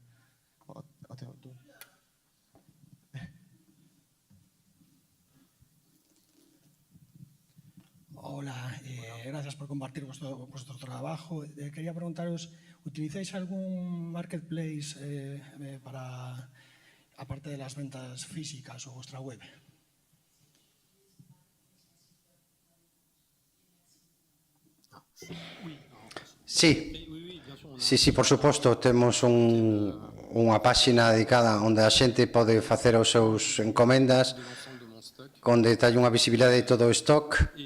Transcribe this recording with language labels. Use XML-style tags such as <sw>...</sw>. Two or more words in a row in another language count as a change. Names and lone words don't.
<es>Hola, gracias por compartir vuestro trabajo. Quería preguntaros, ¿utilizáis algún marketplace aparte de las ventas físicas o vuestra web?</es> <gl>Sí, por suposto, temos unha páxina dedicada onde a xente pode facer os seus encomendas, onde hai unha visibilidade de todo o stock,</gl>